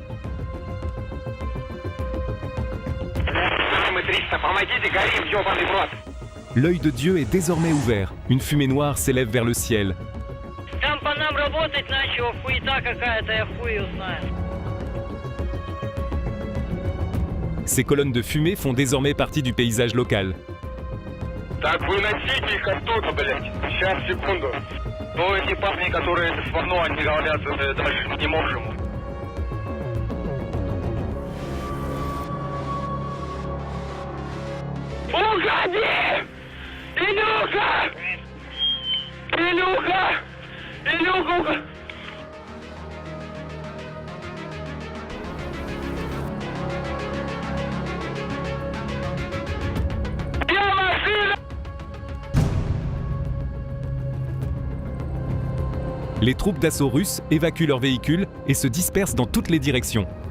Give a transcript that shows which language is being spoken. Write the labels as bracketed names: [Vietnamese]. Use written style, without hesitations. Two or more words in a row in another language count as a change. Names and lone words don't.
[French] L'œil de Dieu est désormais ouvert, une fumée noire s'élève vers le ciel. Ces colonnes de fumée font désormais partie du paysage local. [Russian] Так, выносите их оттуда, блядь. Сейчас, секунду. Ну, эти парни, которые это сварно, они говорят, даже не можем. Уходи! Илюха! Илюха! Илюха! [French] Les troupes d'assaut russes évacuent leurs véhicules et se dispersent dans toutes les directions.